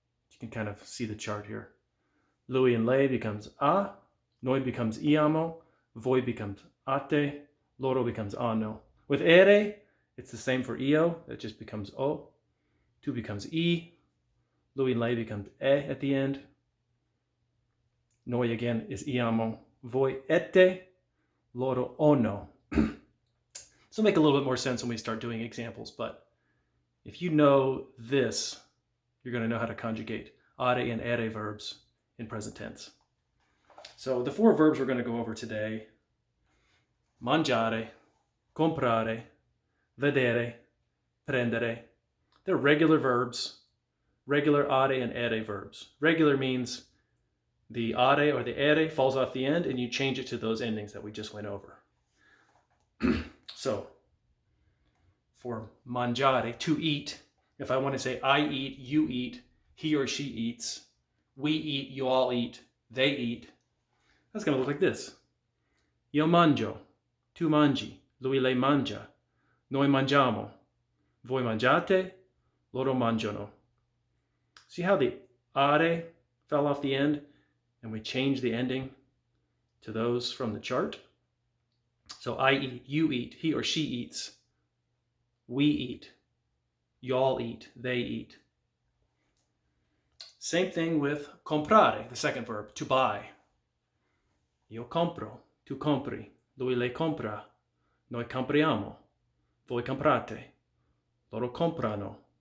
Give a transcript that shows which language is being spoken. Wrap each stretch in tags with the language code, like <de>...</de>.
<en>You can kind of see the chart here. Lui and lei becomes a, noi becomes iamo, voi becomes ate, loro becomes ano. With ere, it's the same for io, it just becomes o. Tu becomes e, lui and lei becomes e at the end. Noi again is iamo, voi ete, loro ono. This will make a little bit more sense when we start doing examples, but if you know this, you're going to know how to conjugate are and ere verbs in present tense. So the four verbs we're going to go over today: mangiare, comprare, vedere, prendere. They're regular verbs, regular are and ere verbs. Regular means the are or the ere falls off the end and you change it to those endings that we just went over. So for mangiare, to eat, if I want to say I eat, you eat, he or she eats, we eat, you all eat, they eat, that's going to look like this.</en> <it>Io mangio, tu mangi, lui lei mangia, noi mangiamo, voi mangiate, loro mangiano.</it> <en>See how the are fell off the end and we changed the ending to those from the chart? So I eat, you eat, he or she eats, we eat, y'all eat, they eat. Same thing with comprare, the second verb, to buy.</en> <it>Io compro, tu compri, lui lei compra, noi compriamo, voi comprate, loro comprano.</it>